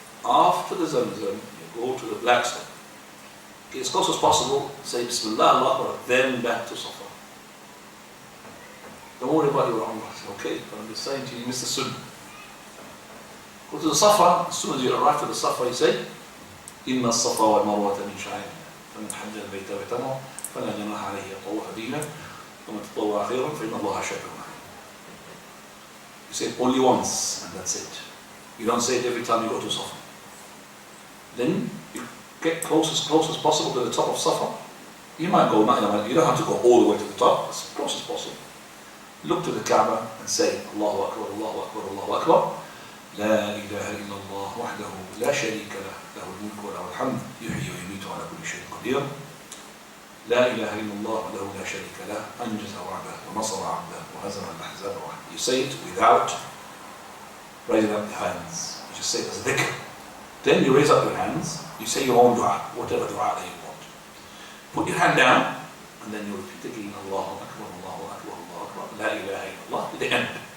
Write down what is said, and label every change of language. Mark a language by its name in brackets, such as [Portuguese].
[English] After the Zamzam, you go to the black stone. As close as possible, say Bismillah, Allah Akbar, then back to Safa. Don't worry about your Umrah. Okay, but I'm just saying to you, you missed the Sunnah. Go to the Safa, as soon as you arrive to the Safa, you say, Inna Safa wal Marwa min sha'ir. [Arabic] فمن حج البيت واعتمر فلا جناح عليه يطوف بهما ومن تطوع خيرا فإن الله شاكر عليم. [English] You say it only once, and that's it. You don't say it every time you go to Safa. Then you get close as possible to the top of Safa. You might go, you don't have to go all the way to the top, as close as possible. Look to the Kaaba and say, Allahu Akbar, Allahu Akbar, Allahu Akbar. [Arabic] لا إله إلا الله وحده لا شريك له له الملك وله الحمد يحيي ويميت على كل شيء قدير. لا إله إلا الله وحده لا شريك له أنجز وعده ونصر عبده وهزم الأحزاب وحده. [English] You say it without raising up the hands. You just say it as a dhikr. Then you raise up your hands, you say your own dua, whatever dua that you want. Put your hand down, and then you repeat again, Allahu Akbar, Allahu Akbar, Allahu Akbar, La ilaha illallah, to the end.